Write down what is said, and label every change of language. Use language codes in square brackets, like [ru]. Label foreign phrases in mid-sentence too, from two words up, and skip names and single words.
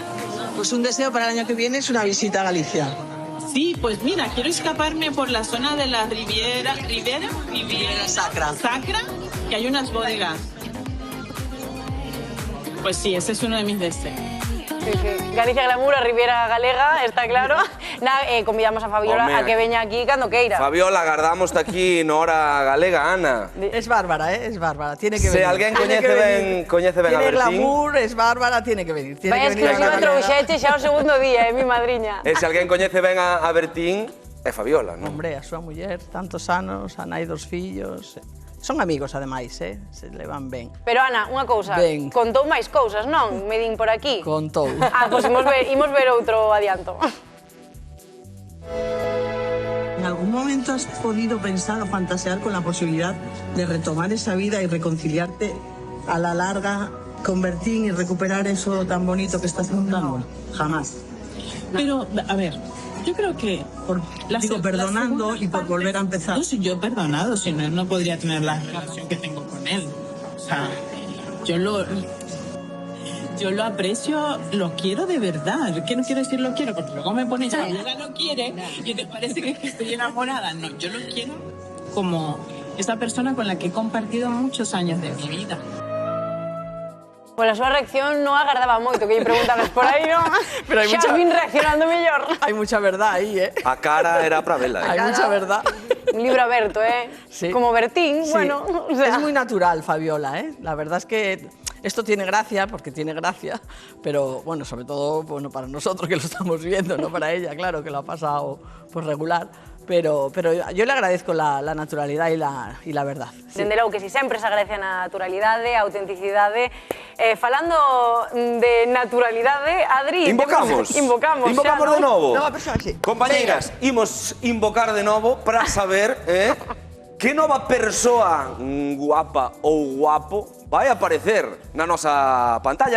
[es] Pues un deseo para el año que viene es una visita a Galicia. Sí, pues mira, quiero escaparme por la zona de la Riviera Sacra, que hay unas bodegas. Pues sí, ese es uno de mis deseos. Sí, sí. Galicia Glamour, [gl] a Riviera Galega, está claro. Convidamos a Fabiola a que veña aquí cando queira. Fabiola, agardámoste aquí na hora galega, Ana. [es] Es bárbara, es bárbara, tiene que venir. [gl] Se alguén coñece ben a Bertín... [es] Tiene glamour, es bárbara, tiene que venir. [gl] Vai exclusiva trouxeche xa o segundo día, mi madriña. E se alguén coñece ben a Bertín, é Fabiola, non? Hombre, a súa muller, tantos anos, a nai dos fillos... Son amigos, ademais, se levan ben. Pero, Ana, unha cousa, contou máis cousas, non? Me din por aquí. Contou. Pois imos ver outro adianto. [es] ¿En algún momento has podido pensar o fantasear con la posibilidad de retomar esa vida y reconciliarte a la larga con Bertín y recuperar eso tan bonito que estás contando? Jamás. Pero, a ver... Yo creo que... Digo, perdonando y por volver a empezar. No, si yo he perdonado, si no, él no podría tener la relación que tengo con él. O sea, yo lo aprecio, lo quiero de verdad. ¿Qué no quiero decir lo quiero? Porque luego me pone ya, ella lo quiere y te parece que estoy enamorada. No, yo lo quiero como esa persona con la que he compartido muchos años de mi vida. [gl] Pois a súa reacción non agardaba moito que lle preguntabas por aí, non? Pero hai xa vin reaccionando mellor. [es] Hay mucha verdad ahí, ¿eh? [gl] A cara era para vela. [es] Hay mucha verdad. [gl] Un libro aberto, ¿eh? [es] Sí. Como Bertín, Sí. bueno... O sea... Es muy natural, Fabiola, ¿eh? La verdad es que Esto tiene gracia, porque tiene gracia, pero bueno, sobre todo bueno, para nosotros que lo estamos viendo, no para ella, claro, que lo ha pasado pues regular. Pero yo le agradezco la naturalidade e la verdad. Sí. [gl] Dende logo que si sempre se agradece a naturalidade, a autenticidade. Falando de naturalidade, Adri... Invocamos de novo. Nova persoa, sí. Compañeiras, imos invocar de novo para saber que nova persoa guapa ou guapo vai aparecer na nosa pantalla.